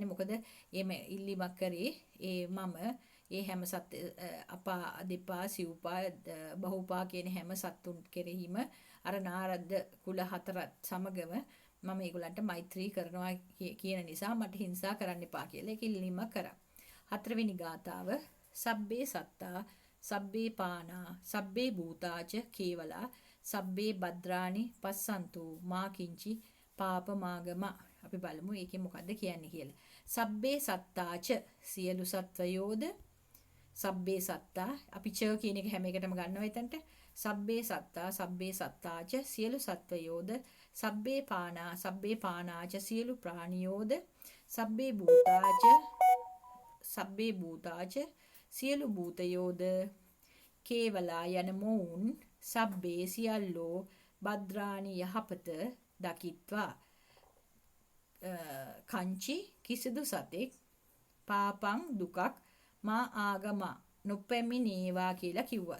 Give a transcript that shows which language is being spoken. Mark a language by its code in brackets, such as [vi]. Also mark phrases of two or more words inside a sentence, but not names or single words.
[si] මොකද එම ඉල්ලීමක් කරේ මම ඒ හැම අපා දෙපා සිව්පා බහුපා කියන හැම සත්තුන් කෙරෙහිම අර නාරද කුල හතරත් සමගම මම ඒගොල්ලන්ට මෛත්‍රී කරනවා කියන නිසා මට හිංසා කරන්න එපා කියලා ඒක ඉල්ලීමක් කරා. [pi] හතරවෙනි ගාථාව සබ්බේ සත්තා සබ්බේ පානා සබ්බේ භූතාච කේවලා සබ්බේ භද්‍රානි පස්සන්තු මා කිංචි පාපමාගම. [si] අපි බලමු ඒකේ මොකද්ද කියන්නේ කියලා. [pi] සබ්බේ සත්තාච [si] සියලු සත්වයෝද [pi] සබ්බේ සත්තා [si] අපි ච කියන එක හැම එකටම ගන්නවා එතනට. [pi] සබ්බේ සත්තාච [si] සියලු සත්වයෝද [pi] සබ්බේ පානාච [si] සියලු ප්‍රාණියෝද [pi] සබ්බේ භූතාච [si] සියලු භූතයෝද කේවලා යන මොවුන් සබ්බේ සියල්ලෝ භද්‍රානි යහපත දකිත්වා කංචි කිසිදු සතෙක් පාපං දුකක් [pi] මා ආගම [si] නොපැමිණේවා කියලා කිව්වා.